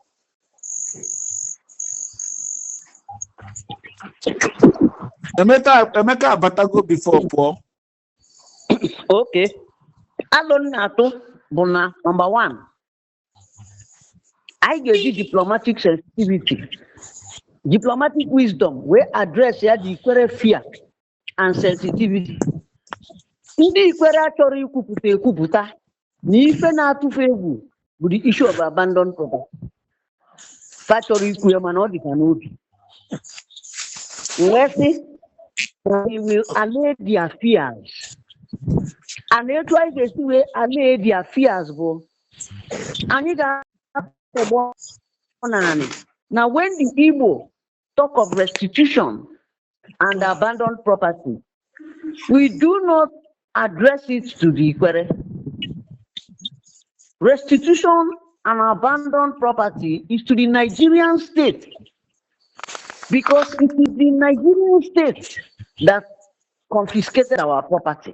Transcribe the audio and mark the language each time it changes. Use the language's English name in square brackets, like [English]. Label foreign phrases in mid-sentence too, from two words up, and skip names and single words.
[Igbo] Emeka abatago before pụọ. okay alụ nna atụ bụ na [English] number one [Igbo] anyị ga-eji [English] diplomatic sensitivity diplomatic wisdom [Igbo] wee address ya [English] the Ikwere fear and sensitivity. [Igbo] Ndị Ikwere achọrọ ekwupụta na ife na-atụfu egwu bụ [English] the issue of abandoned property. [Igbo] Fa chọrọ ikwu ya mana ọ dị ka n'obi wee sị [English] we will allay their fears and [Igbo] etu anyị ga-esi wee [English] allay their fears [Igbo] bụ anyị ga-atọgbọ naanị na [English] when the Igbo talk of restitution and abandoned property, we do not address it to the Ikwere. Restitution and abandoned property is to the Nigerian state, because it is the Nigerian state that confiscated our property.